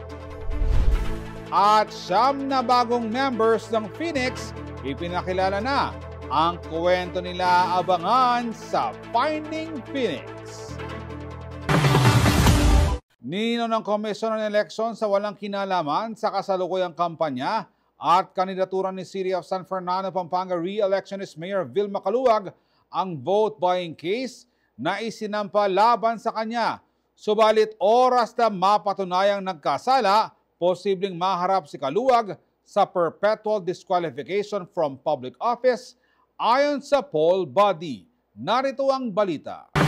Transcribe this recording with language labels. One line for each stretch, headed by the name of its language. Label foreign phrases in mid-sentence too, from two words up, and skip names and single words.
Filipino: At 9 na bagong members ng Phoenix, ipinakilala na. Ang kwento nila abangan sa Finding Phoenix. Nino ng Komisyon ng Eleksyon sa walang kinalaman sa kasalukuyang kampanya at kandidatura ni City of San Fernando, Pampanga re-electionist Mayor Vilma Kaluwag ang
English: vote buying case
Filipino: na isinampa laban sa kanya. Subalit oras na mapatunayang nagkasala, posibleng maharap si Kaluwag sa
English: perpetual disqualification from public office
Filipino: ayon sa poll body. Narito ang balita.